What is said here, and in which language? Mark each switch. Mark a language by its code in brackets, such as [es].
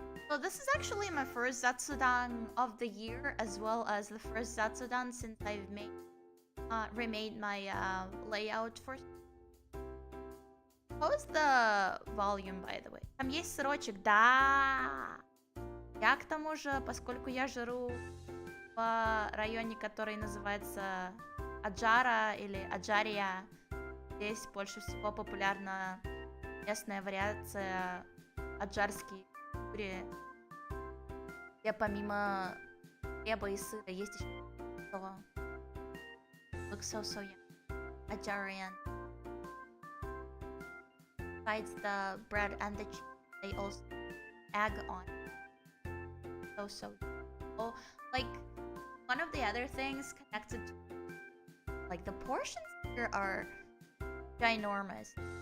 [en] So this is actually my first Zatsudan of the year, as well as the first Zatsudan since I've remade my layout for... How is the volume, by the way? [ru] Там есть сырочек, да! Я к тому же, поскольку я живу в районе, который называется Аджара или Аджария, здесь больше всего популярна местная вариация аджарский кури, где помимо хлеба и сыра есть еще что [en] looks so yummy. Ajarian. Besides the bread and the cheese, they also egg on. So oh, like one of the other things connected to, like the portions here are ginormous.